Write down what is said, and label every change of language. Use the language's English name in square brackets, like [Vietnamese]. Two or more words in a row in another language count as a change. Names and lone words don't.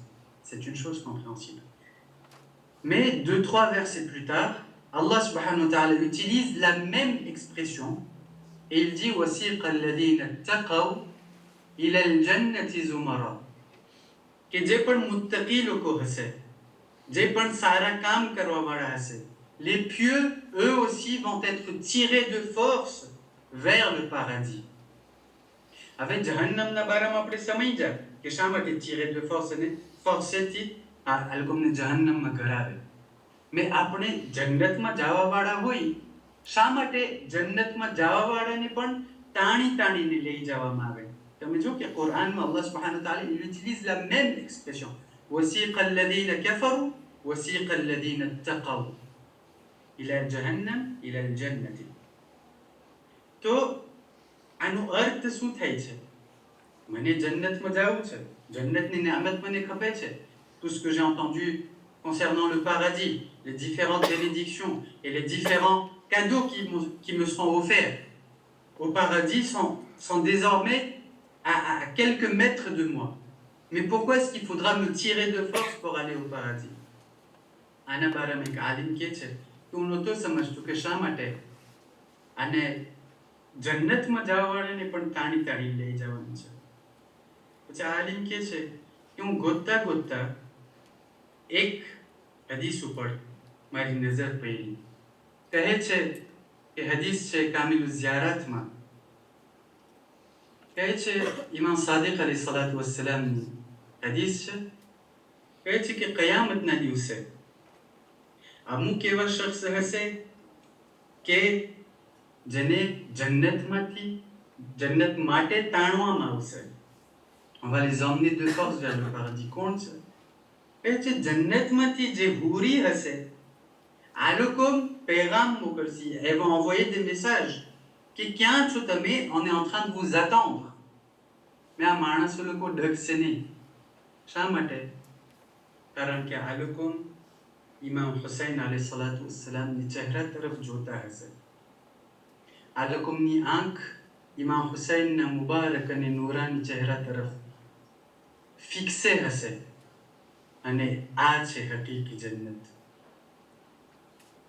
[French] C'est une chose compréhensible. Mais 2-3 versets plus tard, [Arabic] الله سبحانه وتعالى [French] utilise la même expression et il dit [Arabic] وَسِيقَ الَّذِينَ اتَّقَوْا إِلَى الْجَنَّةِ زُمَرًا. [Gujarati] કે જે પણ મુત્તકી લોકો હશે, જે પણ સારા કામ કરવાવાળા હશે, [French] les pieux, eux aussi, vont être tirés de force vers le paradis. [Gujarati] હવે જહન્નમના બારામાં આપણે સમજ્યા કે શા માટે [French] tirés de force [Gujarati] અને forceથી આ લોકોને જહન્નમમાં ઘરાવે. મેં આપણે જન્નતમાં જવાવાળા હોય, શા માટે જન્નતમાં જવાવાળાને પણ તાણી તાણીને લઈ જવામાં આવે? તમે જો કે કુરાનમાં [Arabic] الله سبحانه وتعالى [French] il utilise la même expression. [Arabic] وَسِيقَ الَّذِينَ كَفَرُوا وَسِيقَ الَّذِينَ اتَّقَوْا إِلَى جَهَنَّمَ إِلَى الْجَنَّةِ. [Gujarati] તો આનો અર્થ શું થાય છે? મને જન્નતમાં જવું છે, જન્નતની નિયામત મને ખપે છે. [French] Tout ce que j'ai entendu concernant le paradis, les différentes bénédictions et les différents cadeaux qui me seront offerts au paradis sont désormais à quelques mètres de moi. Mais pourquoi est-ce qu'il faudra me tirer de force pour aller au paradis? [Gujarati] આના બારામાં એક આલિમ કહે છે કે હું નહોતો સમજતો કે શા માટે આને જન્નતમાં જવાવાળાને પણ તાણી તાણી લઈ જવાનું છે. પછી આલિમ કહે છે કે હું ગોતતા ગોતતા એક હદીસ ઉપર મારી નજર પડી. કહે છે કે હદીસ છે કામિલુલ ઝિયારાતમાં, કહે છે ઇમામ સાદિક અલૈહિ [Arabic] صلاة والسلام [Gujarati] હદીસ છે. કહે છે કે કયામતના દિવસે અમુક એવા શખ્સ હશે કે જેને જન્નતમાંથી જન્નત માટે તાણવામાં આવશે. [French] On va les emmener de force vers le paradis. [Gujarati] કોણ છે? કહે છે જન્નતમાંથી જે હુરી હશે આ લોકો પેગામ મોકલશે. [French] Elles vont envoyer des messages [Gujarati] કે ક્યાં છો તમે? [French] On est en train de vous attendre. [Gujarati] mais આ માણસો લોકો ડગશે નહીં. શા માટે? કારણ કે આ લોકો ઇમામ હુસૈન અલૈહિ [Arabic] صلاة والسلام [Gujarati] ચહેરા તરફ જોતા હશે. આ લોકોની આંખ ઇમામ હુસૈનના મુબારક અને નૂરાની ચહેરા તરફ ફિક્સે હશે અને આ છે હકીકી જન્નત.